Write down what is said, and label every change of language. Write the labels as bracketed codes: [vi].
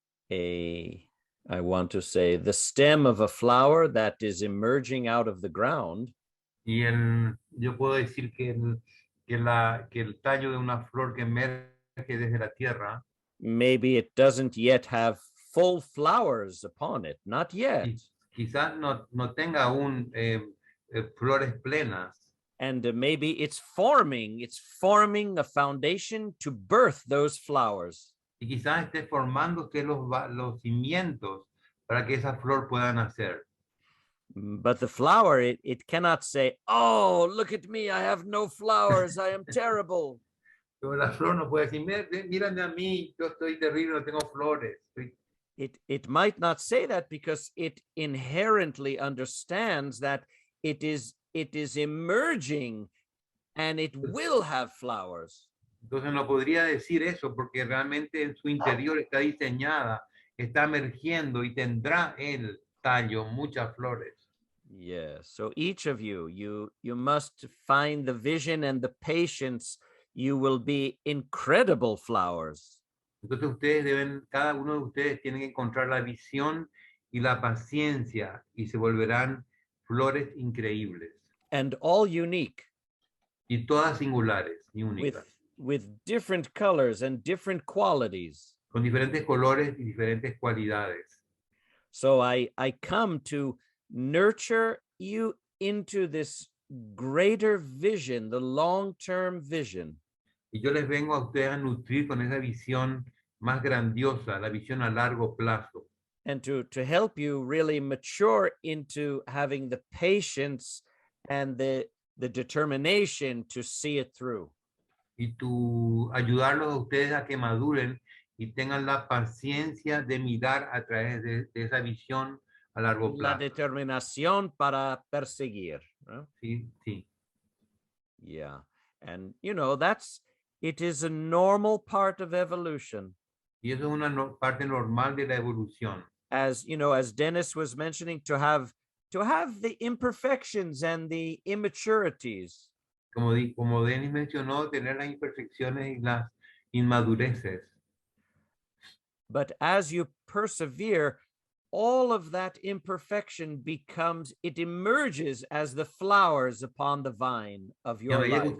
[en] I want to say the stem of a flower that is emerging out of the ground [es] Y yo puedo decir que el tallo de una flor que emerge desde la tierra, [en] maybe it doesn't yet have full flowers upon it, not yet. [es] quizás no tenga aún flores plenas. [en] And maybe it's forming a foundation to birth those flowers. [es] Y quizás esté formándose los cimientos para que esa flor pueda nacer. [en] But the flower, it cannot say, oh, look at me, I have no flowers, I am terrible. [es] Pero la flor no puede decir, mírame a mí, yo estoy terrible, no tengo flores. [en] It might not say that because it inherently understands that it is emerging and it will have flowers. [es] Entonces no podría decir eso porque realmente en su interior está diseñada, está emergiendo y tendrá el tallo muchas flores. [en] Yes. So each of you must find the vision and the patience. You will be incredible flowers. [es] Entonces cada uno de ustedes tiene que encontrar la visión y la paciencia y se volverán flores increíbles. [en] And all unique. [es] Y todas singulares y únicas. [en] With different colors and different qualities. [es] Con diferentes colores y diferentes cualidades. [en] So I come to nurture you into this greater vision, the long-term vision. [es] Y yo les vengo a ustedes a nutrir con esa visión más grandiosa, la visión a largo plazo. [en] And to help you really mature into having the patience and the determination to see it through. [es] Y ayudarlos a ustedes a que maduren y tengan la paciencia de mirar a través de esa visión a largo plazo. La determinación para perseguir. ¿No? Sí, sí. [en] Yeah. And, it is a normal part of evolution. [es] Y eso es una parte normal de la evolución. [en] As Dennis was mentioning, to have the imperfections and the immaturities. [es] Como Denis mencionó, tener las imperfecciones y las inmadureces. [en] But as you persevere, all of that imperfection it emerges as the flowers upon the vine of your life.